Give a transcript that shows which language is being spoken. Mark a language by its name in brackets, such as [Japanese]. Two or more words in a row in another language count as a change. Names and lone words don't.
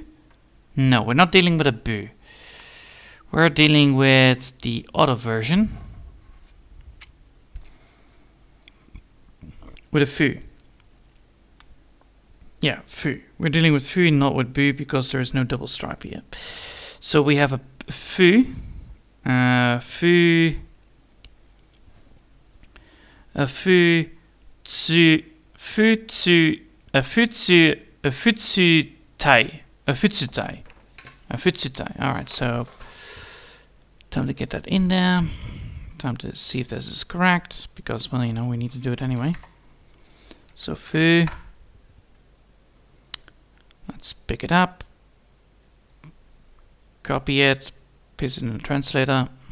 [English] No, we're not dealing with a boo. We're dealing with the other version. With a foo. Yeah, foo. We're dealing with foo, not with boo, because there is no double stripe here. So we have a foo. Foo. A foo. Tsu. Futsu. A futsu. A [Japanese] 普通体. [English] A [Japanese] 普通体. [English] A [Japanese] 普通体. [English] Alright, so time to get that in there. Time to see if this is correct, because, well, you know, we need to do it anyway. So foo. Let's pick it up, copy it, paste it in the translator.